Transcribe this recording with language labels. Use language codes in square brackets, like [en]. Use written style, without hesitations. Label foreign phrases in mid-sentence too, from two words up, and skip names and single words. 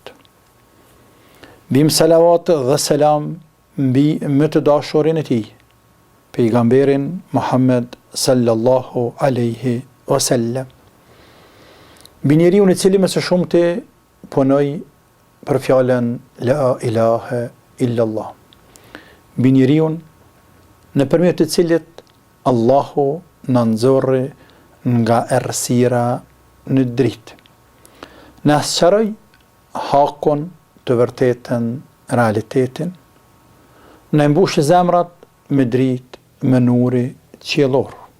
[sq] Bim salavat dhe selam mbi më të dashurin e tij, pejgamberin Muhammed [ar] صلى الله عليه وسلم. [sq] Mbi njeriu i cili më së shumti punoi për fjalën [ar] لا إله إلا الله. [sq] Mbi njeriu nëpërmjet të cilit Allahu na nxorri nga errësira në dritë. Na sqaroi hakun, të vërtetën, realitetin, na mbush zemrat me dritë, me nuri qiellor.